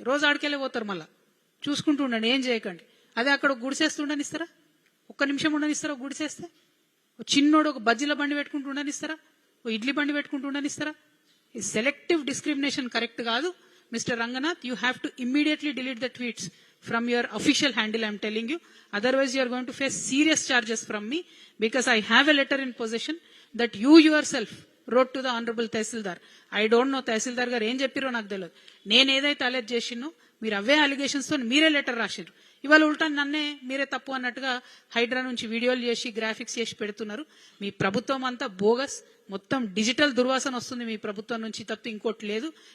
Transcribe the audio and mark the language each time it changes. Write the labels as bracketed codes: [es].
[te] రోజు ఆడికెళ్ళి పోతారు, మళ్ళా చూసుకుంటూ ఉండండి, ఏం చేయకండి. అదే అక్కడ గుడిసేస్తూ ఉండనిస్తారా? 1 నిమిషం ఉండనిస్తారా? గుడిసేస్తే చిన్నోడు ఒక బజ్జీల బండి పెట్టుకుంటూ ఉండనిస్తారా? ఓ ఇడ్లీ బండి పెట్టుకుంటూ ఉండనిస్తారా? ఈ సెలెక్టివ్ డిస్క్రిమినేషన్ కరెక్ట్ కాదు. [en] Mister Ranganath, you have to immediately delete the tweets from your official handle, I am telling you. Otherwise, you are going to face serious charges from me, because I have a letter in possession that you yourself wrote to the Honorable Tehsildar. I don't know [te] Tehsildar garu em cheppiro naaku teladu. Nenu edaithe allege chesino మీరు అవే allegations తో మీరే letter రాశారు. ఇవాళ ఉల్టా నన్నే మీరే తప్పు అన్నట్టుగా హైడ్రా నుంచి వీడియోలు చేసి గ్రాఫిక్స్ చేసి పెడుతున్నారు. మీ ప్రభుత్వం అంతా బోగస్. మొత్తం డిజిటల్ దుర్వాసన వస్తుంది మీ ప్రభుత్వం నుంచి తప్ప ఇంకోటి లేదు.